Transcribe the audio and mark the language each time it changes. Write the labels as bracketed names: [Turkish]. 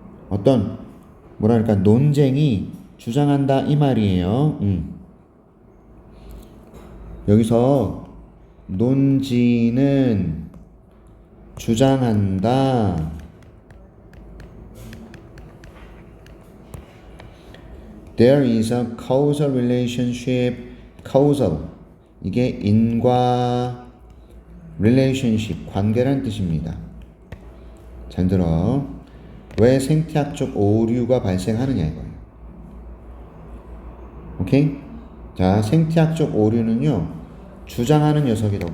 [Korean] 어떤 뭐랄까 논쟁이 주장한다 이 말이에요. 여기서 논지는 주장한다. [English] There is a causal relationship. [Korean] causal, 이게 인과 relationship, 관계란 뜻입니다. 잘 들어. 왜 생태학적 오류가 발생하느냐 이거예요. 오케이? 자, 생태학적 오류는요 주장하는 녀석이라고.